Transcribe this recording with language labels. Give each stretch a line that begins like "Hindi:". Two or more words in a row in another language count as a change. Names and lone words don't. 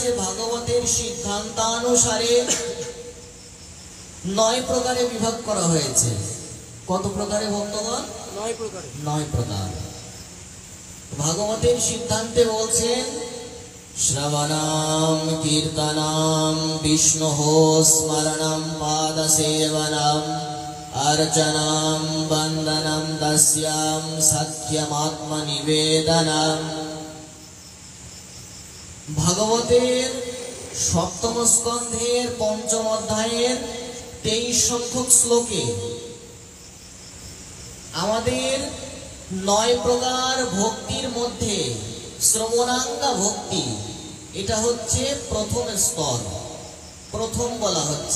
Bangla: ভাগবতের সিদ্ধান্তানুসারে 9 প্রকারে বিভাগ করা হয়েছে। কত প্রকারে ভক্তগণ? 9 প্রকার। ভাগবতের সিদ্ধান্তে বলছেন
Sanskrit: শ্রবণম কীর্তনম বিষ্ণুঃ স্মরণম পাদসেবনম अर्चनम वंदनम दस्याम सख्यमात्मनिवेदनम।
Bangla: ভাগবতের সপ্তম স্কন্ধের পঞ্চম অধ্যায়ের 23 সংখ্যক শ্লোকে আমাদের 9 প্রকার ভক্তির মধ্যে শ্রবণাঙ্গা ভক্তি, এটা হচ্ছে প্রথম স্তর, প্রথম বলা হচ্ছে।